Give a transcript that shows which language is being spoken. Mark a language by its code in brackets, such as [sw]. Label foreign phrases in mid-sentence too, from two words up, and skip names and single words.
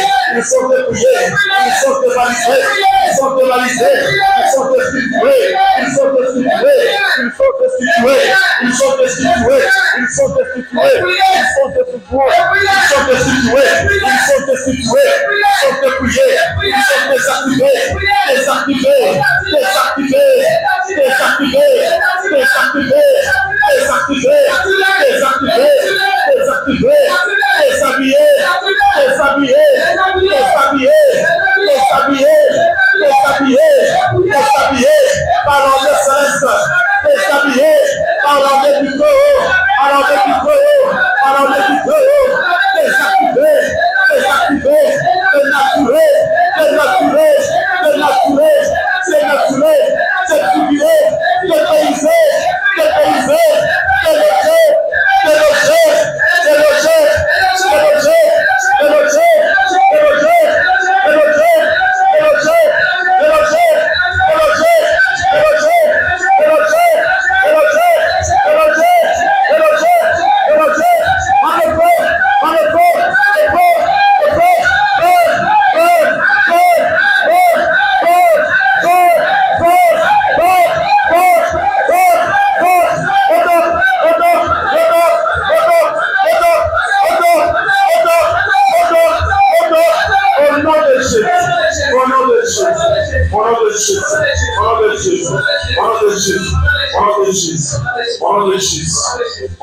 [fr] Ils sont dépouillés. Ils sont dévalisés. Ils sont dévalisés. Ils sont destitués. Ils sont destitués. Ils sont destitués. Ils sont destitués. Ils sont destitués. Ils sont destitués. Ils sont destitués. Ils sont destitués. Ils sont dépouillés. Ils sont désactivés. Désactivés. Désactivés. Désactivés. Désactivés. Désactivés. Désactivés. Désactivés. Déshabillés. Déshabillés. Déshabillés. Déshabillés. Déshabillés. Déshabillés par l'ordre céleste. Déshabillés par l'ordre du Taureau. Par l'ordre du Taureau. Par l'ordre du Taureau. Désactivés. Désactivés. Dénaturés. Dénaturés. Dénaturés. Dénaturés. Défigurés. Dépaysés. Dépaysés. Délogés. Délogés. Délogés. Délogés. Délogés. Délogés. Délogés. Délogés. Délogés. Délogés. Délogés. Délogés. Délogés. Délogés. Délogés. Délogés. On le fait. On le fait. Le feu. Le feu. Feu. Feu. Feu. Feu. Feu. Feu. Feu. Feu. Feu. Feu. Feu. Au nom de Jésus, au nom de Jésus, au nom de Jésus, au nom de Jésus, au nom de Jésus, au nom de Jésus, au nom de Jésus, au